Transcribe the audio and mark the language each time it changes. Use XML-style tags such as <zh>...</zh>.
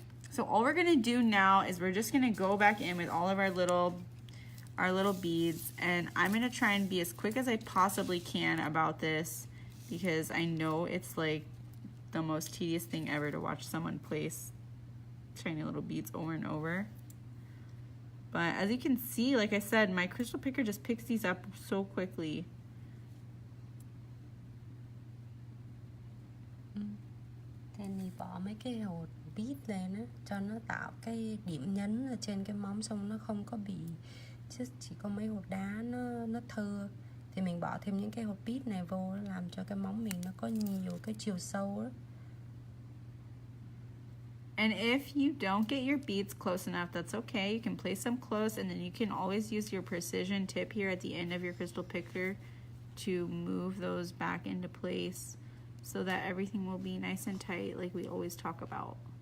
<en>So all we're gonna do now is we're just gonna go back in with all of our little beads, and I'm gonna try and be as quick as I possibly can about this because I know it's like the most tedious thing ever to watch someone place tiny little beads over and over. But as you can see, like I said, my crystal picker just picks these up so quickly.</en> <vi>Thì mình bỏ mấy cái hột bead lên á, cho nó tạo cái điểm nhấn ở trên cái móng, xong nó không có bị chứ chỉ có mấy hột đá nó thưa, thì mình bỏ thêm những cái hột bead này vô làm cho cái móng mình nó có nhiều cái chiều sâu đó.</vi> <en>And if you don't get your beads close enough, that's okay. You can place them close, and then you can always use your precision tip here at the end of your crystal picker to move those back into place so that everything will be nice and tight like we always talk about.</en>